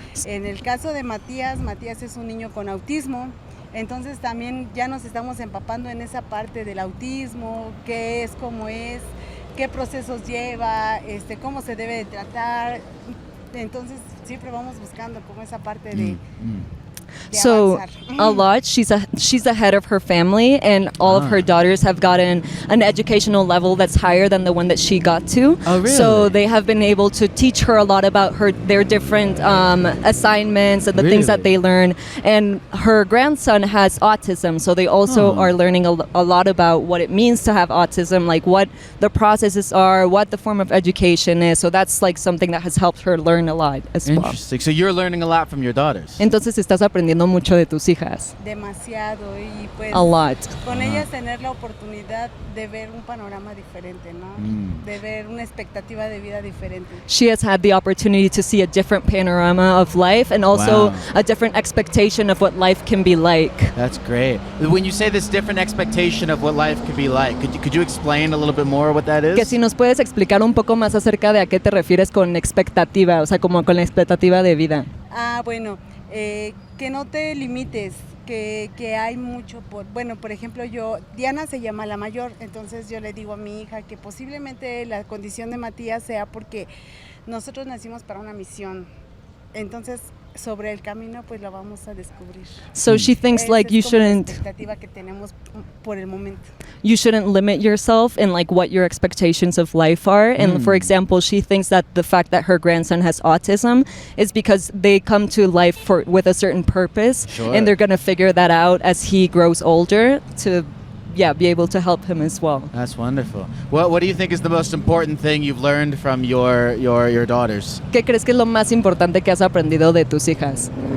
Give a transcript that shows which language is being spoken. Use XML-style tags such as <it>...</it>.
<es>En el caso de Matías es un niño con autismo. Entonces también ya nos estamos empapando en esa parte del autismo, qué es, cómo es, qué procesos lleva, cómo se debe de tratar. Entonces siempre vamos buscando como esa parte de</es> <en>So</en> <es>avanzar.</es> <en>a lot. She's the head of her family, and all of her daughters have gotten an educational level that's higher than the one that she got to. Oh, really? So they have been able to teach her a lot about their different assignments and the things that Really? they learn. And her grandson has autism, so they also are learning a lot about what it means to have autism, like what the processes are, what the form of education is. So that's like something that has helped her learn a lot as well. Interesting. So you're learning a lot from your daughters.</en> <es>Entonces estás aprendiendo mucho de tus hijas. Demasiado y pues</es> <en>A lot.</en> <es>con ellas tener la oportunidad de ver un panorama diferente, ¿no? De ver una expectativa de vida diferente.</es> <en>She has had the opportunity to see a different panorama of life and also Wow. a different expectation of what life can be like. That's great. When you say this different expectation of what life could be like, could you explain a little bit more what that is?</en> <es>Que si nos puedes explicar un poco más acerca de a qué te refieres con expectativa, o sea, como con la expectativa de vida. Bueno, que no te limites, que hay mucho por ejemplo Diana se llama la mayor, entonces yo le digo a mi hija que posiblemente la condición de Matías sea porque nosotros nacimos para una misión, entonces sobre el camino pues la vamos a descubrir.</es> <en>So she thinks</en> <es>Esa</es> <en>like</en> <es>es como la</es> <en>you</en> <es>expectativa que tenemos por el momento.</es> <en>shouldn't limit yourself in like what your expectations of life are. And for example, she thinks that the fact that her grandson has autism is because they come to life with a certain purpose, Sure. and they're going to figure that out as he grows older to be able to help him as well. That's wonderful. What do you think is the most important thing you've learned from your daughters?</en> <es>¿Qué crees que es lo más importante que has aprendido de tus hijas?</es>